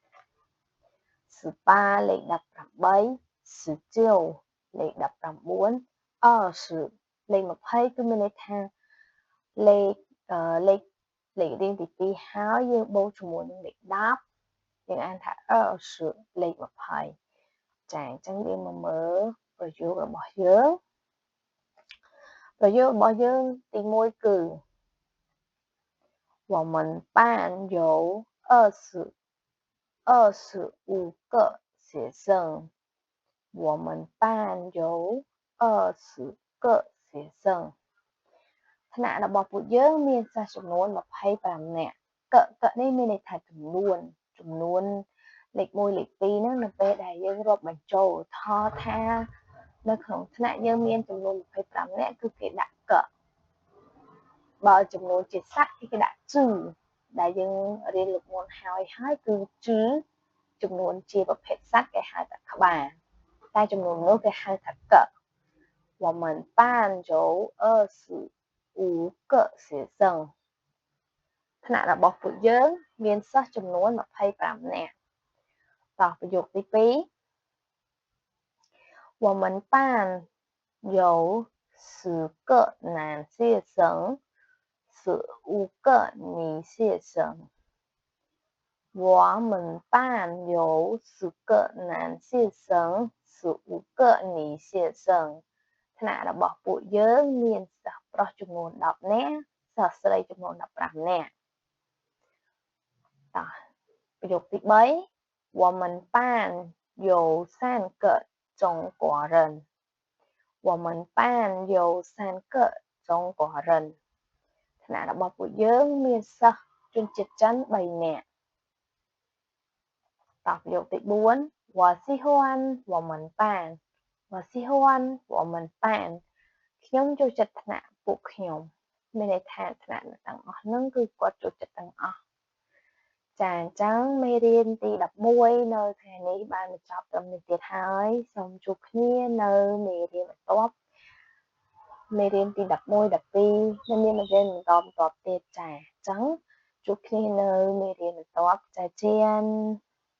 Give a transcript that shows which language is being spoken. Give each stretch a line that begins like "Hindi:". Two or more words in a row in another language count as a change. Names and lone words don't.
Khmer: 18 លេខ18 19លេខ19 20លេខ20គឺមានន័យថាលេខរៀងទី2ហើយយើងបូកជាមួយនឹងលេខ10យើងអានថា20លេខ20ចាអញ្ចឹងយើងមកមើលប្រយោគរបស់យើងទី1គឺ
Chinese: 我们班有25个学生我们班有20个学生
Khmer: ថ្នាក់របស់ពួកយើងមានសិស្សចំនួន25នាក់កនេះមាន ន័យថាចំនួនលេខ1លេខ2ហ្នឹងនៅពេលដែលយើងរាប់បញ្ចូលថថានៅក្នុងថ្នាក់ យើងមានចំនួន25នាក់គឺគេដាក់កបើចំនួនជាស័ព្ទគេដាក់ជឺដែលយើងរៀនលើកមុនហើយគឺជឺចំនួនជាប្រភេទសត្វគេហៅថាក្បាលតែចំនួនមនុស្សគេហៅថាក
Chinese: 我们班有25个学生
Khmer: ថ្នាក់របស់ពួកយើងមានសិស្សចំនួន25នាក់តោះប្រយោគទី2
Chinese: 我们班有10个男学生15个女学生我们班有10个男学生15个女学生
Khmer: ថ្នាក់របស់ពួកយើងមានសិស្សប្រុសចំនួន10នាក់សិស្សស្រីចំនួន15នាក់ តោះប្រយោគទី3
Chinese: 我们班有3个中国人我们班有3个中国人
Khmer: ថ្នាក់របស់ពួកយើងមានសិស្សជនជាតិចិន3នាក់ តោះប្រយោគទី4
Chinese: 我喜欢我们班我喜欢我们班
Khmer: ខ្ញុំចូលចិត្តថ្នាក់ពួកខ្ញុំមានន័យថាថ្នាក់ទាំងអស់ហ្នឹងគឺគាត់ចូលចិត្តទាំងអស់ចាអញ្ចឹងមេរៀនទី11នៅថ្ងៃនេះបានបញ្ចប់ត្រឹមនេះទៀតហើយសូមជួបគ្នានៅមេរៀនបន្ទាប់មេរៀនទី11 12និងមានមេរៀនបន្តទៀតចាអញ្ចឹងជួបគ្នានៅមេរៀនបន្ទាប់ចាចាន